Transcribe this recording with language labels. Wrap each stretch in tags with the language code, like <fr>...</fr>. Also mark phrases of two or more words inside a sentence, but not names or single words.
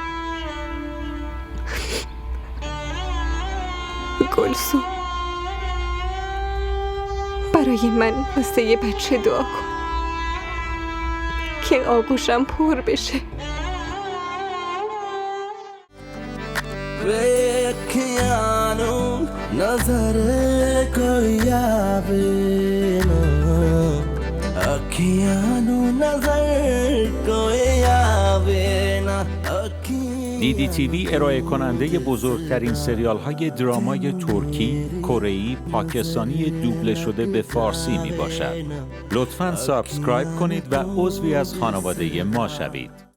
<fa>گلسوم، برای من واسه یه بچه دعا کن که آغوشم پر بشه.</fa> <pa>Vecchiano نظر کوئی آوے نہ اکھیاں نوں نظر کوئی آوے نہ</pa> <fa>دیدی تیوی ارائه کننده بزرگترین سریال های درامای ترکی، کره‌ای، پاکستانی دوبله شده به فارسی می باشد. لطفاً سابسکرایب کنید و عضوی از خانواده ما شوید.</fa>